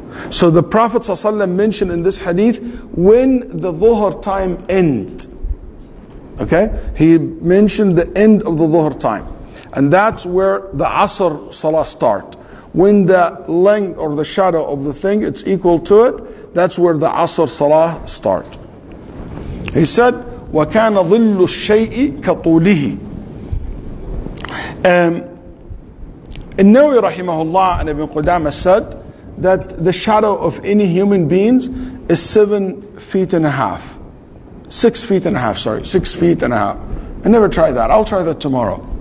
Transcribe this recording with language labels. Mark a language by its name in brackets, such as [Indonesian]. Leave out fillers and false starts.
[English] So the Prophet ﷺ mentioned in this hadith when the dhuhr time end. Okay? He mentioned the end of the dhuhr time. And that's where the Asr Salah start. When the length or the shadow of the thing, it's equal to it, that's where the Asr Salah start. He said, [Arabic] وَكَانَ ظِلُّ الشَّيْءِ كَطُولِهِ. [English] An-Nawawi rahimahullah and Ibn Qudamah said that the shadow of any human beings is 7.5 feet. 6.5 feet, sorry, 6.5 feet. I never tried that. I'll try that tomorrow.